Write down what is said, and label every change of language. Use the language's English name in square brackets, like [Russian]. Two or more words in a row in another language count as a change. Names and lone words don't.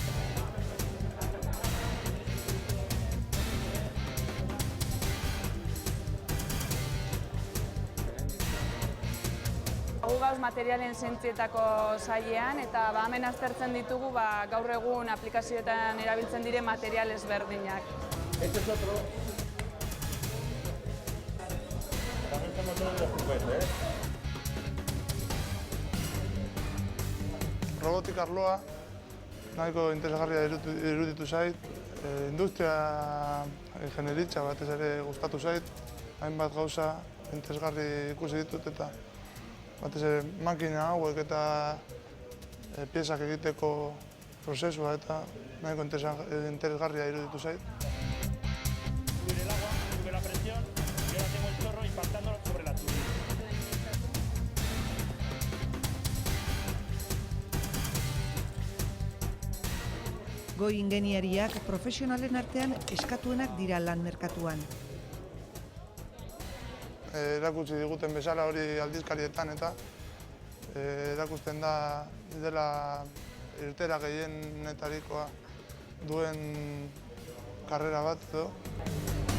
[Basque] Gu gauz materialen zientzietako sailean eta hemen aztertzen ditugu gaur egun aplikazioetan erabiltzen diren material ezberdinak. [Spanish] Este es otro. También estamos todos los juguetes, [Basque] Robotika arloa nahiko interesgarria iruditu zait. Industria ingenieritza batez ere gustatu zait. Hainbat gauza interesgarri ikusi ditut eta batez ere makina hauek eta piezak egiteko prozesua eta nahiko interesgarria iruditu zait. [Spanish] Subir el agua, sube la presión y ahora tengo el chorro impactando sobre la turbina. [Basque] Goi ingeniariak profesionalen artean eskatuenak dira lan merkatuan. Erakutsi diguten bezala hori aldizkarietan eta erakusten da dela irtera gehienetarikoa duen karrera bat edo.